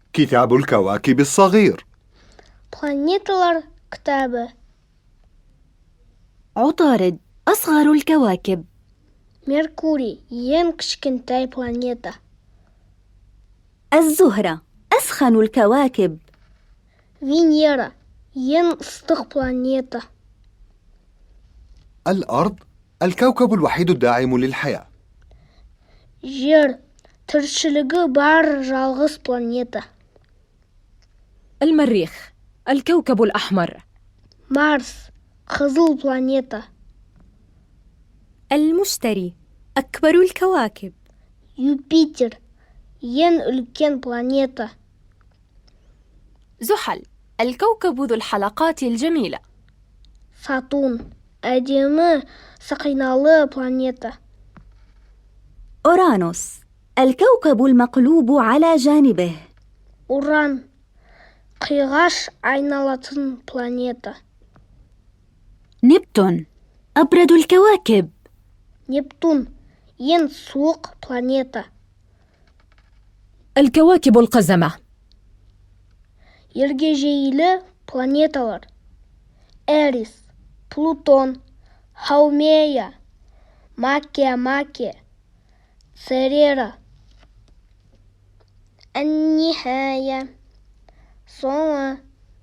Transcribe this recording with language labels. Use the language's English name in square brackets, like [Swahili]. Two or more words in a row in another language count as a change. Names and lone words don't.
[Arabic] كتاب الكواكب الصغير. [Kazakh] Планеталар كتابة. [Arabic] عطارد أصغر الكواكب. [Kazakh] Меркурий ең кішкентай планета. [Arabic] الزهرة أسخن الكواكب. [Kazakh] Венера ең ыстық планета. [Arabic] الأرض الكوكب الوحيد الداعم للحياة. [Kazakh] Жер тіршілігі бар жалғыз планета. [Arabic] المريخ الكوكب الأحمر. [Kazakh] Марс қызыл планета. [Arabic] المشتري أكبر الكواكب. [Kazakh] Юпитер ең үлкен планета. [Arabic] زحل الكوكب ذو الحلقات الجميلة. [Kazakh] Сатурн әдемі сақиналы планета. [Arabic] أورانوس الكوكب المقلوب على جانبه. [Kazakh] Уран қиғаш айналатын планета. [Arabic] نبتون أبرد الكواكب. [Kazakh] Нептун ең суық планета. [Arabic] الكواكب القزمة. [Kazakh] Ергежейлі планеталар. Эрис, Плутон, Хаумея, Макия, Церера. [Arabic] النهاية. соңы.